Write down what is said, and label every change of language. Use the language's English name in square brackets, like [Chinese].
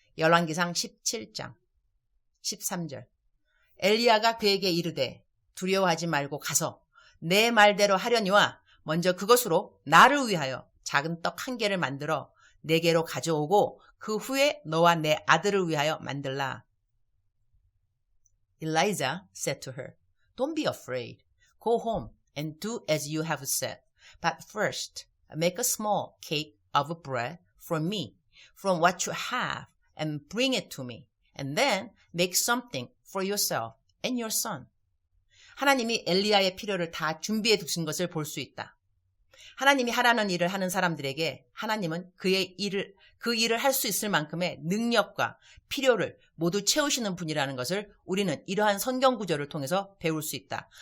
[Korean] 열왕기상 17장 13절. 엘리야가 그에게 이르되 두려워하지 말고 가서 내 말대로 하려니와 먼저 그것으로 나를 위하여 작은 떡 1개를 만들어 내게로 가져오고 그 후에 너와 내 아들을 위하여 만들라. [English] Elijah said to her, Don't be afraid. Go home and do as you have said. But first, make a small cake of bread for me from what you have and bring it to me. And then make something for yourself and your son. [Korean] 하나님이 엘리야의 필요를 다 준비해 두신 것을 볼 수 있다. 하나님이 하라는 일을 하는 사람들에게 하나님은 그 일을 할 수 있을 만큼의 능력과 필요를 모두 채우시는 분이라는 것을 우리는 이러한 성경 구절을 통해서 배울 수 있다.